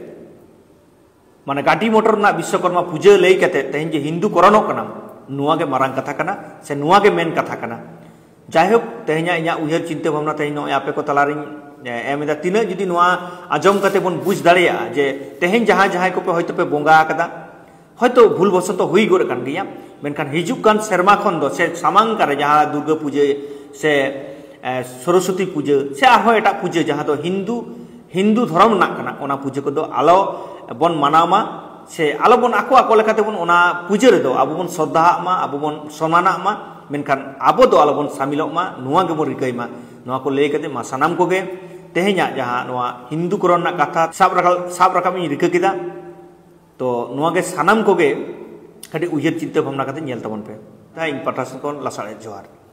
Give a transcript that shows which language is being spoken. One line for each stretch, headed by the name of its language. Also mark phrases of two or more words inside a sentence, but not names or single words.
Santali: माने गाड़ी मोटर ना विश्वकर्मा पूजा लई कते तेहें जे हिंदू करनो कना नुआ के मारंग कथा कना से नुआ के मेन कथा कना जायहोक तेहें इया उहिर
Hindi: चिंता भावना
Santali: तेहें नो आपे को तलारिन एमेदा तिना जुदी नुआ आजम कते बन बुझ दाड़िया जे तेहें जहां जहां को पे होयतो पे बोंगा कदा हयतो भूल बसत हुई गोड़ कान गया मेनखान हिजुक कान सेरमा खन दो से सामांग करे जहां दुर्गा पूजा से सरस्वती पूजा से आरो एटा पूजा जहां दो हिंदू धर्म ना कना ओना पूजा को दो आलो बन मानामा से आलो बन आको आको लेकाते बन ओना पूजा रे दो आबो बन श्रद्धा मा आबो बन सम्माना मा मेनखान आबो दो आलो बन शामिलोग मा नुआ गे बन रिकाई मा नुआ को ले कते मा सनाम को गे तेहेnya जहां नुआ हिंदू करण ना कथा साब रकाम रिका किदा तो नुआ गे सानाम को गे कटी उहिर
Hindi: चिंता भावना
Santali: करते नेल तबन पे ता इन पाठासन को लासाड़े जोहार।